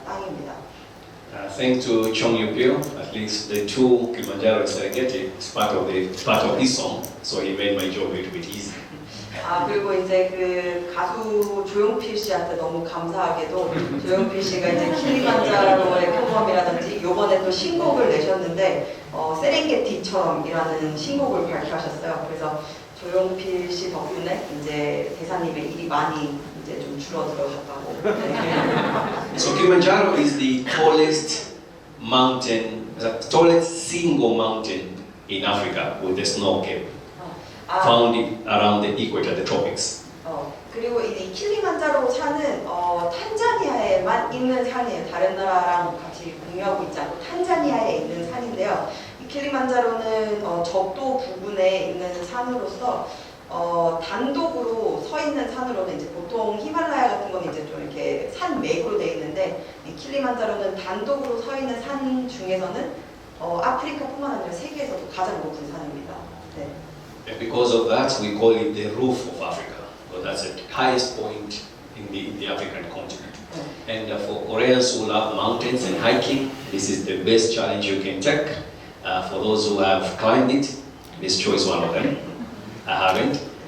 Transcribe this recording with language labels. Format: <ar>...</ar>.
<ko>땅입니다.</ko> <en>Thanks to Chong Yupio, at least the two Kilimanjaro and Serengeti is part of his song, so he made my job a little bit easy.</en> <ko>그리고 이제 그 가수 조용필 씨한테 너무 감사하게도 조용필 씨가 이제 킬리만자로의 표범이라든지 요번에 또 신곡을 내셨는데 세렝게티처럼이라는 신곡을 발표하셨어요. 그래서 조용필 씨 덕분에 이제 대사님의 일이 많이 이제 좀 줄어들었다고.</ko> <en>So Kilimanjaro is the tallest mountain, the tallest single mountain in Africa with a snow cap, found around the equator, the tropics.</en> <ko>그리고 이 킬리만자로 산은 탄자니아에만 있는 산이에요. 다른 나라랑 같이 공유하고 있지 않고 탄자니아에 있는 산인데요. 이 킬리만자로는 적도 부근에 있는 산으로서 단독으로 서 있는 산으로는 이제 보통 히말라야 같은 건 이제 좀 이렇게 산맥으로 돼 있는데 이 킬리만자로는 단독으로 서 있는 산 중에서는 아프리카뿐만 아니라 세계에서도 가장 높은 산입니다. 네.</ko> <en>And because of that, we call it the roof of Africa, because that's the highest point in the African continent. And for Koreans who love mountains and hiking, this is the best challenge you can take. For those who have climbed it, this choice one of them. I haven't.</en>